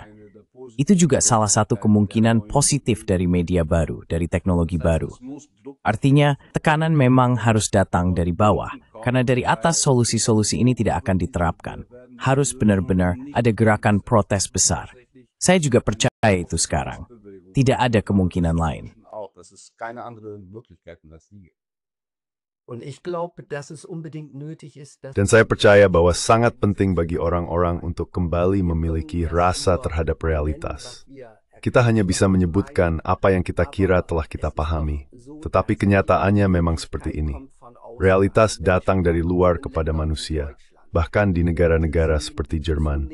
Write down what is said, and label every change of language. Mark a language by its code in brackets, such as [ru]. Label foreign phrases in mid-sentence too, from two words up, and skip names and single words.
[id] Itu juga salah satu kemungkinan positif dari media baru, dari teknologi baru. Artinya, tekanan memang harus datang dari bawah, karena dari atas solusi-solusi ini tidak akan diterapkan. Harus benar-benar ada gerakan protes besar. Saya juga percaya itu sekarang. Tidak ada kemungkinan lain. [de] auch, dass es keine andere Möglichkeit als die. Und ich glaube, dass es unbedingt nötig ist, dass... [id] Dan saya percaya bahwa sangat penting bagi orang-orang untuk kembali memiliki rasa terhadap realitas. Kita hanya bisa menyebutkan apa yang kita kira telah kita pahami, tetapi kenyataannya memang seperti ini. Realitas datang dari luar kepada manusia, bahkan di negara-negara seperti Jerman.